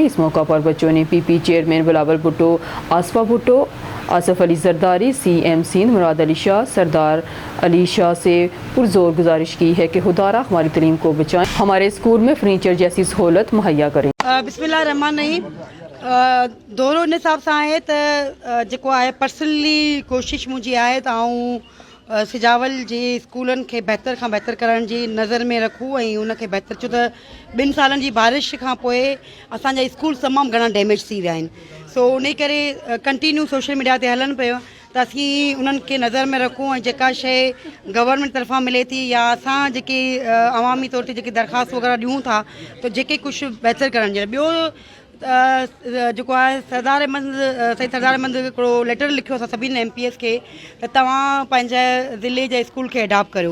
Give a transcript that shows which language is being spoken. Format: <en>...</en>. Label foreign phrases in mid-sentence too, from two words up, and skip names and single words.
<ur>اس موقع پر بچوں نے پی پی چیئرمین بلاول بھٹو آصفہ بھٹو آصف علی زرداری سی ایم سندھ مراد علی شاہ سردار علی شاہ سے پرزور گزارش کی ہے کہ خدارہ ہماری تعلیم کو بچائیں ہمارے اسکول میں فرنیچر جیسی سہولت مہیا کریں.</ur> <ar>بسم اللہ الرحمن الرحیم.</ar> <sd>दोरो इन हिसाब सां आहे त जेको आहे पर्सनली कोशिशि मुंहिंजी आहे त आऊं सिजावल जे स्कूलनि खे बहितर खां बहितर करण जी नज़र में रखूं ऐं उनखे बहितर छो त 2 सालनि जी बारिश खां पोइ असांजा स्कूल तमामु घणा डैमेज थी विया आहिनि. सो उन करे</sd> <en>continue social media</en> <sd>ते हलनि पियो त असीं उन्हनि खे नज़र में रखूं ऐं जेका शइ गवर्नमेंट तरफ़ां मिले थी या असां जेके अवामी तौर ते जेके दरख़्वास्त वग़ैरह ॾियूं था त जेके कुझु बहितर करण जे ॿियो जेको आहे सरदार अहमद हिकिड़ो लेटर लिखियो असां सभिनी एम पी एस खे त तव्हां पंहिंजे ज़िले जे स्कूल खे अडॉप्ट करियो.</sd>